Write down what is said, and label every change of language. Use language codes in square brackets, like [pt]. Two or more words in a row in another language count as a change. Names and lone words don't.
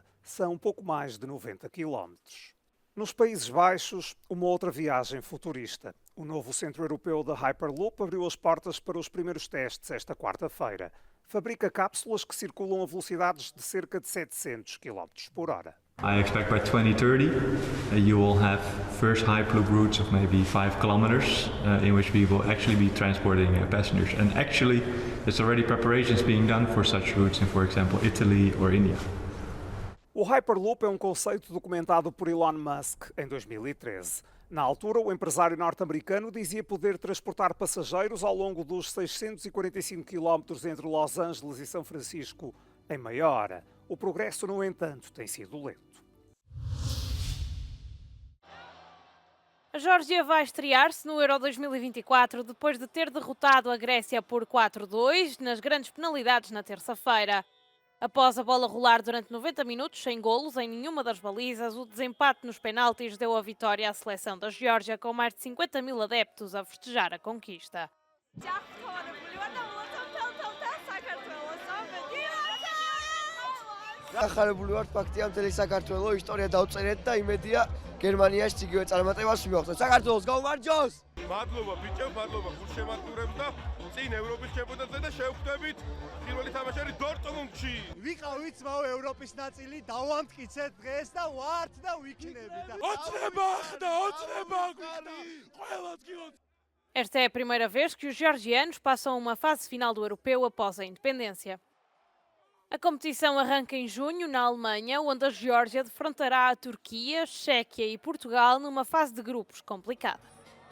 [pt] São pouco mais de 90 quilómetros. Nos Países Baixos, uma outra viagem futurista. O novo centro europeu da Hyperloop abriu as portas para os primeiros testes esta quarta-feira. Fabrica cápsulas que circulam a velocidades de cerca de 700 km por hora. [en] I expect by 2030 you will have first Hyperloop routes of maybe 5 kilometers in which we will actually be transporting passengers. And actually there's already preparations being done for such routes in, for example, Italy or India. [pt] O Hyperloop é um conceito documentado por Elon Musk em 2013. Na altura, o empresário norte-americano dizia poder transportar passageiros ao longo dos 645 quilómetros entre Los Angeles e São Francisco em meia hora. O progresso, no entanto, tem sido lento. A Geórgia vai estrear-se no Euro 2024 depois de ter derrotado a Grécia por 4-2 nas grandes penalidades na terça-feira. Após a bola rolar durante 90 minutos sem golos em nenhuma das balizas, o desempate nos penaltis deu a vitória à seleção da Geórgia, com mais de 50 mil adeptos a festejar a conquista. [ka] ახალებული ვართ ფაქტია მთელი საქართველოს ისტორია დავწერეთ და იმედია გერმანიაში იგივე წარმატებას მივაღწევთ. საქართველოს გაუმარჯოს! მადლობა ბიჭო, მადლობა გულშემატკივრებს და წინ ევროპის ჩემპიონატზე და შევხვდებით პირველი თამაშარი დორტმუნდში. ვიყავით ძმაო ევროპის ნაწილი, დავამტკიცეთ დღეს და ვართ და ვიქნებით. ოცნება ხდა, ოცნება გვიხდა. ყველას გილოთ. [pt] Esta é a primeira vez que os georgianos passam uma fase final do europeu após a independência. A competição arranca em junho na Alemanha, onde a Geórgia defrontará a Turquia, Chequia e Portugal numa fase de grupos complicada.